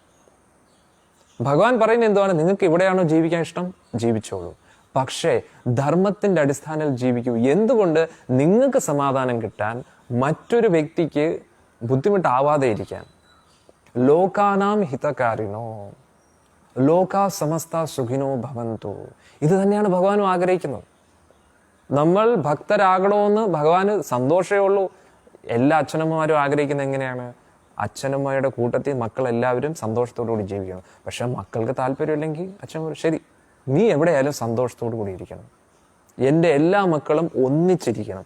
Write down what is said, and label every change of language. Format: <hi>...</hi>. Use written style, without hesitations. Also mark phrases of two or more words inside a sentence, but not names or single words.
<ml>ഭഗവാൻ പറയുന്നത് എന്തുവാണ്? നിങ്ങൾക്ക് ഇവിടെയാണോ ജീവിക്കാൻ ഇഷ്ടം? ജീവിച്ചോളൂ. പക്ഷേ ധർമ്മത്തിന്റെ അടിസ്ഥാനത്തിൽ ജീവിക്കൂ. എന്തുകൊണ്ട്? നിങ്ങൾക്ക് സമാധാനം കിട്ടാൻ, മറ്റൊരു വ്യക്തിക്ക് ബുദ്ധിമുട്ടാവാതെ ഇരിക്കാൻ.</ml> <sa>ലോകാനാം ഹിതകാരിണോ ലോകാ സമസ്ത സുഖിനോ ഭവന്തു.</sa> <ml>ഇത് തന്നെയാണ് ഭഗവാനും ആഗ്രഹിക്കുന്നത്. നമ്മൾ ഭക്തരാകണമെന്ന് ഭഗവാന് സന്തോഷമേ ഉള്ളൂ. എല്ലാ അച്ഛനമ്മമാരും ആഗ്രഹിക്കുന്നത് എങ്ങനെയാണ്? അച്ഛനമ്മയുടെ കൂട്ടത്തിൽ മക്കളെല്ലാവരും സന്തോഷത്തോടു കൂടി ജീവിക്കണം. പക്ഷെ മക്കൾക്ക് താല്പര്യമില്ലെങ്കിൽ അച്ഛൻ ശരി, നീ എവിടെയായാലും സന്തോഷത്തോടു കൂടി ഇരിക്കണം, എൻ്റെ എല്ലാ മക്കളും ഒന്നിച്ചിരിക്കണം.</ml>